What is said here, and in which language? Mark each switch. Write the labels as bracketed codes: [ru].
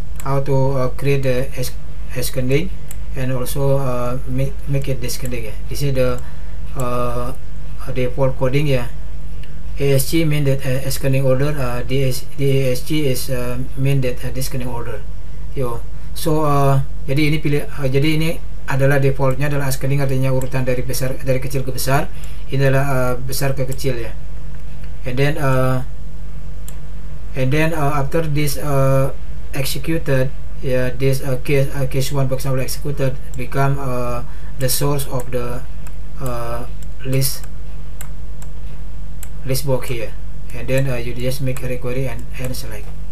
[en] How to create the ascending and also make it descending ya. This is the default coding ya. ASC mean that ascending order, DASG is mean that descending order. [id] So jadi ini jadi ini adalah defaultnya adalah ascending, artinya urutan dari kecil ke besar. Ini adalah besar ke kecil ya. [en] And then after this executed ya, this case 1 for example executed become the source of the list box here, and then you just make a query and select.